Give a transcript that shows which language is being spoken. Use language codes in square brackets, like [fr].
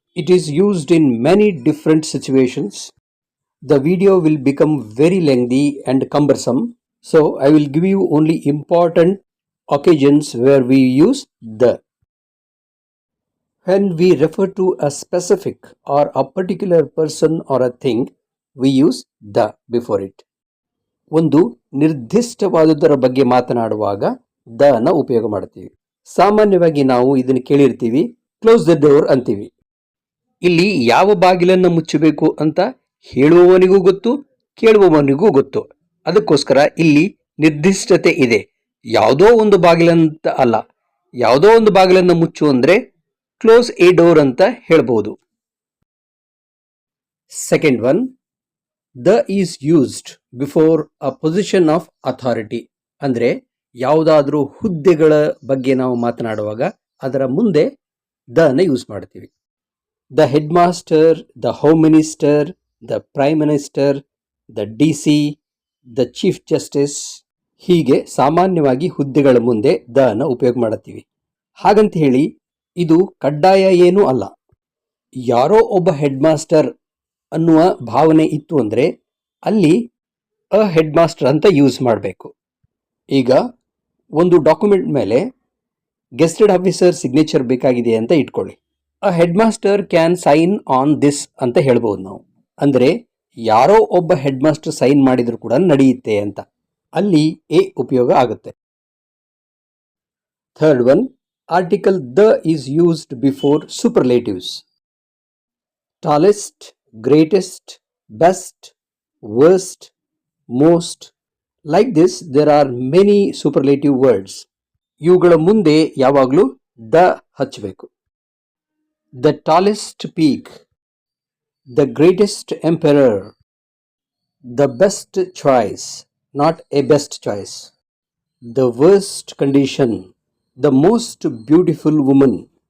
[en] It is used in many different situations. The video will become very lengthy and cumbersome, so I will give you only important occasions where we use the. When we refer to a specific or a particular person or a thing, we use the before it. [kn] ಒಂದು ನಿರ್ದಿಷ್ಟವಾದುದರ ಬಗ್ಗೆ ಮಾತನಾಡುವಾಗ the ನ ಉಪಯೋಗ ಮಾಡ್ತೀವಿ. ಸಾಮಾನ್ಯವಾಗಿ ನಾವು ಇದನ್ನು ಕೇಳಿರ್ತೀವಿ, [en] close the door [kn] ಅಂತೀವಿ. ಇಲ್ಲಿ ಯಾವ ಬಾಗಿಲನ್ನು ಮುಚ್ಚಬೇಕು ಅಂತ ಹೇಳುವವನಿಗೂ ಗೊತ್ತು, ಕೇಳುವವನಿಗೂ ಗೊತ್ತು. ಅದಕ್ಕೋಸ್ಕರ ಇಲ್ಲಿ ನಿರ್ದಿಷ್ಟತೆ ಇದೆ. ಯಾವುದೋ ಒಂದು ಬಾಗಿಲಂತ ಅಲ್ಲ, ಯಾವುದೋ ಒಂದು ಬಾಗಿಲನ್ನು ಮುಚ್ಚು ಅಂದ್ರೆ [en] close a door [kn] ಅಂತ ಹೇಳ್ಬೋದು. [en] Second one, the is used before a position of authority. [kn] ಅಂದ್ರೆ ಯಾವುದಾದ್ರೂ ಹುದ್ದೆಗಳ ಬಗ್ಗೆ ನಾವು ಮಾತನಾಡುವಾಗ ಅದರ ಮುಂದೆ the ನ ಯೂಸ್ ಮಾಡ್ತೀವಿ. [en] The headmaster, the home minister, the prime minister, the DC, the chief justice, [kn] ಹೀಗೆ ಸಾಮಾನ್ಯವಾಗಿ ಹುದ್ದೆಗಳ ಮುಂದೆ the ನ ಉಪಯೋಗ ಮಾಡುತ್ತೀವಿ. ಹಾಗಂತ ಹೇಳಿ ಇದು ಕಡ್ಡಾಯ ಏನೂ ಅಲ್ಲ. ಯಾರೋ ಒಬ್ಬ ಹೆಡ್ ಮಾಸ್ಟರ್ ಅನ್ನುವ ಭಾವನೆ ಇತ್ತು ಅಂದರೆ ಅಲ್ಲಿ ಅ ಹೆಡ್ ಮಾಸ್ಟರ್ ಅಂತ ಯೂಸ್ ಮಾಡಬೇಕು. ಈಗ ಒಂದು ಡಾಕ್ಯುಮೆಂಟ್ ಮೇಲೆ ಗೆಸ್ಟೆಡ್ ಆಫೀಸರ್ ಸಿಗ್ನೇಚರ್ ಬೇಕಾಗಿದೆ ಅಂತ ಇಟ್ಕೊಳ್ಳಿ. [en] a headmaster can sign on this [kn] ಅಂತ ಹೇಳ್ಬೋದು ನಾವು. ಅಂದರೆ ಯಾರೋ ಒಬ್ಬ ಹೆಡ್ ಮಾಸ್ಟರ್ ಸೈನ್ ಮಾಡಿದ್ರು ಕೂಡ ನಡೆಯುತ್ತೆ ಅಂತ. ಅಲ್ಲಿ ಎ ಉಪಯೋಗ ಆಗುತ್ತೆ. [en] Third one, article the is used before superlatives. Tallest, greatest, best, worst, most. Like this, there are many superlative words. [kn] ಇವುಗಳ ಮುಂದೆ ಯಾವಾಗಲೂ ದ ಹಚ್ಚಬೇಕು. [en] The tallest peak, the greatest emperor, the best choice, not a best choice, the worst condition, the most beautiful woman.